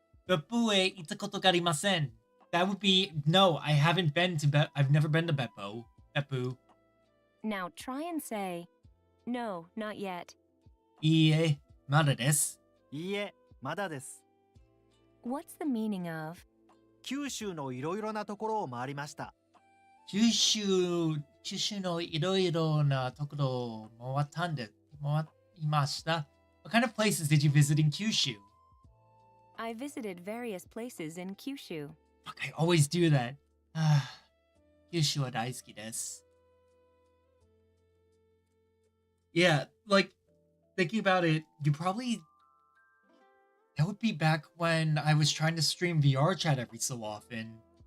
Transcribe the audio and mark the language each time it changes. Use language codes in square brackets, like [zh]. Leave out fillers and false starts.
[ja] 別府へ行ったことがありません。 [en] That would be no, I've never been to Beppu. Now try and say, "No, not yet." [ja] いいえ、まだです。いいえ、まだです。 [en] What's the meaning of? [ja] 九州のいろいろなところを回りました。九州のいろいろなところを回りました。 [en] What kind of places did you visit in Kyushu? I visited various places in Kyushu. Fuck, I always do that. [ja] 九州は大好きです。 [en] Yeah, like, thinking about it, that would be back when I was trying to stream VR chat every so often.